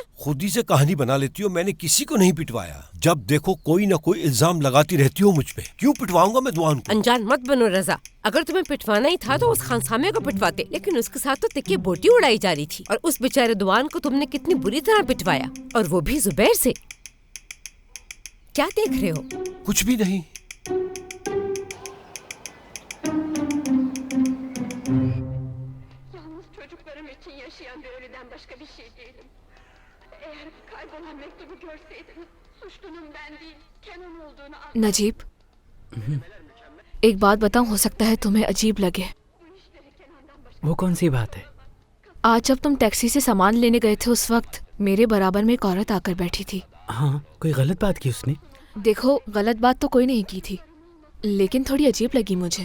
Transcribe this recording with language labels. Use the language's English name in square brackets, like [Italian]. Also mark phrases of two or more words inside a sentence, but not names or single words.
[Hindi] खुद ही से कहानी बना लेती हो। मैंने किसी को नहीं पिटवाया। जब देखो कोई ना कोई इल्जाम लगाती रहती हो मुझ पे। क्यों पिटवाऊंगा मैं दुआन को? अनजान मत बनो रजा। अगर तुम्हें पिटवाना ही था तो उस खानसामे को पिटवाते, लेकिन उसके साथ तो तिक्की बोटी उड़ाई जा रही थी। और उस बेचारे दुआन को तुमने कितनी बुरी तरह पिटवाया, और वो भी जुबैर से। क्या देख रहे हो? कुछ भी नहीं। [Turkish] Çocuklarım için yaşayan bir ölüden başka bir şey değilim. Eğer kaybolan mektubu görseydiniz, suçlunun ben değil, Kenan olduğunu anlarsınız. [Hindi] नजीब, एक बात बताऊं, हो सकता है तुम्हें अजीब लगे। वो कौन सी बात है? आज जब तुम टैक्सी से सामान लेने गए थे उस वक्त मेरे बराबर में एक औरत आकर बैठी थी। हाँ, कोई गलत बात की उसने? देखो, गलत बात तो कोई नहीं की थी, लेकिन थोड़ी अजीब लगी मुझे।